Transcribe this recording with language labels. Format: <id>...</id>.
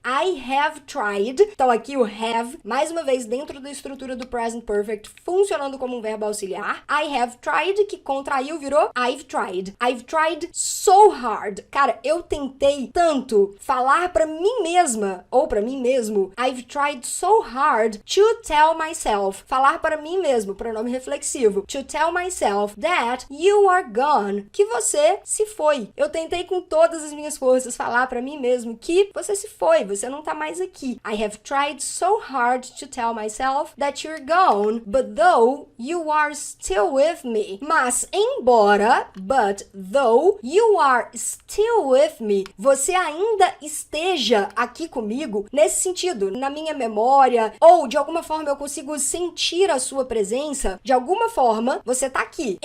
<en>I have tried.</en> <pt>Então aqui o have, mais uma vez dentro da estrutura do present perfect, funcionando como um verbo auxiliar.</pt> <en>I have tried,</en> <pt>que contraiu, virou</pt> <en>I've tried. I've tried so hard.</en> <pt>Cara, eu tentei tanto falar pra mim mesma, ou pra mim mesmo,</pt> <en>I've tried so hard to tell myself.</en> <pt>Falar para mim mesmo, pronome reflexivo.</pt> <en>To tell myself that you are gone.</en> <pt>Que você se foi. Eu tentei com todas as minhas forças falar pra mim mesmo que você se foi, você não tá mais aqui.</pt> <en>I have tried so hard to tell myself that you're gone, but though you are still with me.</en> <pt>Mas, embora,</pt> <en>but though you are still with me,</en> <pt>você ainda esteja aqui comigo, nesse sentido, na minha memória, ou de alguma forma eu consigo sentir a sua presença, de alguma forma você tá aqui.</pt>